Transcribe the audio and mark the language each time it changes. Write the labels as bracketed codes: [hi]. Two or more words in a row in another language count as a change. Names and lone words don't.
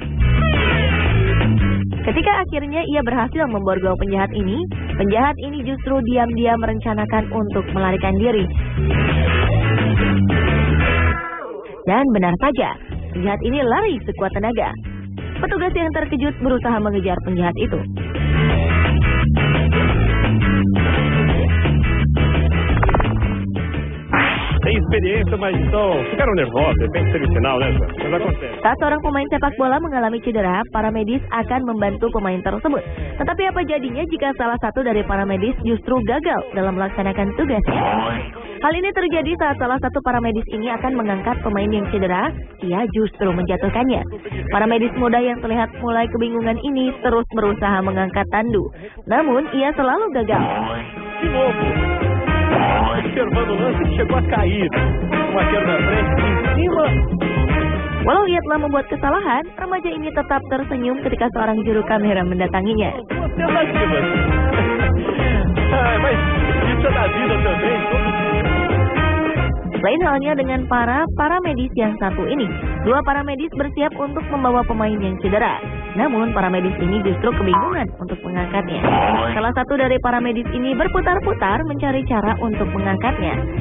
[id] Ketika akhirnya ia berhasil memborgol penjahat ini justru diam-diam merencanakan untuk melarikan diri. Dan benar saja, penjahat ini lari sekuat tenaga. Petugas yang terkejut berusaha mengejar penjahat itu. [pt] Tem experiência, mas então ficaram nervosos, de repente semifinal, né? Mas acontece. [id] Saat seorang pemain sepak bola mengalami cedera, para medis akan membantu pemain tersebut. Tetapi apa jadinya jika salah satu dari para medis justru gagal dalam melaksanakan tugasnya? Hal ini terjadi saat salah satu para medis ini akan mengangkat pemain yang cedera, ia justru menjatuhkannya. Para medis muda yang terlihat mulai kebingungan ini terus berusaha mengangkat tandu, namun ia selalu gagal. [pt] De novo. Observando o lance, chegou a cair. Uma queda na frente, em cima. [id] Walau ia telah membuat kesalahan, remaja ini tetap tersenyum ketika seorang juru kamera mendatanginya. [pt] Duas tentativas. Mas isso é da vida também. [id] Lain halnya dengan para medis yang satu ini. 2 para medis bersiap untuk membawa pemain yang cedera. Namun para medis ini justru kebingungan untuk mengangkatnya. Salah satu dari para medis ini berputar-putar mencari cara untuk mengangkatnya.